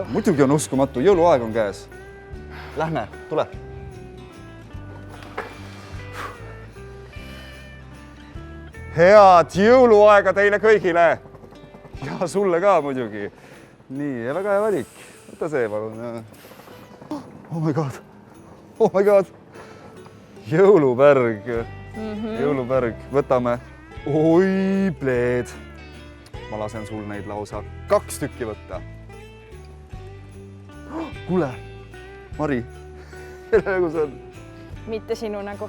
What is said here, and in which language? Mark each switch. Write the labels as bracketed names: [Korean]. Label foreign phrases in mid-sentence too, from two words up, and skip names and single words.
[Estonian] Muidugi on uskumatu. Jõuluaeg on käes. Lähme, tule. Head jõuluaega teile kõigile ja sulle ka muidugi. Nii, väga hea valik. Võta see, palun. [English] Oh my god. [Estonian] Jõulupärg. Jõulupärg. Võtame. Oi, pleed. Ma lasen sul neid lausa 2 tükki võtta. Kuule, Mari, kelle nägu see on? Mitte sinu nägu.